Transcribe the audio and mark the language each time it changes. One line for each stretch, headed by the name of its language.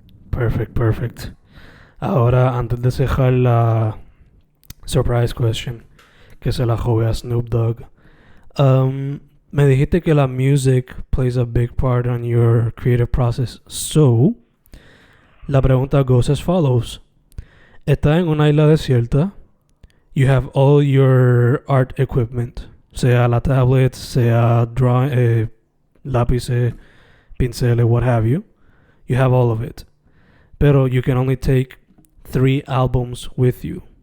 Spanish: Perfect. Ahora, antes de cerrar la surprise question, que se la jugué a Snoop Dogg, me dijiste que la music
English: plays a big part on your creative process. So,
Spanish: la pregunta
English: goes as follows.
Spanish: Estás en una isla desierta.
English: You have all your art equipment,
Spanish: sea la tablet, sea lápices, pinceles,
English: what have you. You have all of it. Pero you can only take 3 albums with you.